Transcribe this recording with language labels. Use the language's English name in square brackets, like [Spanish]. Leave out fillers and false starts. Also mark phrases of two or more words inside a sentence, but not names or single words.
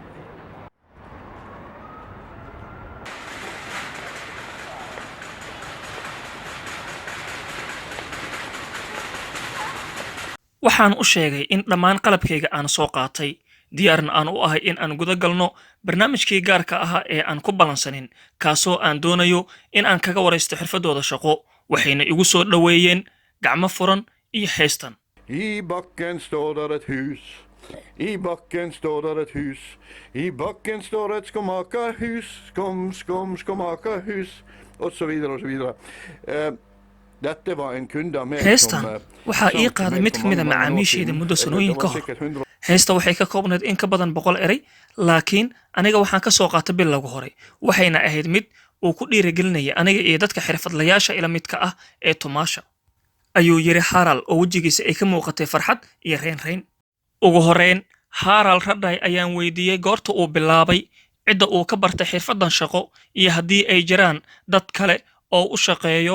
[Somali] waxaan u sheegay in dhammaan qalabkayga aan soo qaatay diyaarna aan u ahay in aan guda galno barnaamijkii gaarka ahaa ee aan ku balansanin kaasoo aan doonayo in aan kaga waraysto xirfadooda shaqo waxayna igu soo dhaweeyeen gacmo furan iyo heestan. [Swedish] I backen står der et hus. I backen står der et hus. I backen står et skomakerhus. Skomakerhus. Och så vidare och så vidare. Detta var en kund av mig. [Somali] heestan waxaa ii qaaday mid ka mid ah macaamiishayda muddo sanooyin ka hor. heesta waxay ka koobnayd in ka badan 100 eray laakiin aniga waxaan ka soo qaatay bilowga hore waxayna ahayd mid uu ku dhiirigelinaya aniga iyo dadka xirfadlayaasha ila midka ah ee tumaasha ayuu yiri Haral oo wajigiisa ay ka muuqatay farxad iyo reyn ugu horeyn Haral Radday ayaan weydiiyay goorta uu bilaabay cidda uu ka bartay xirfadan shaqo iyo haddii ay jiraan dad kale oo u shaqeeyo.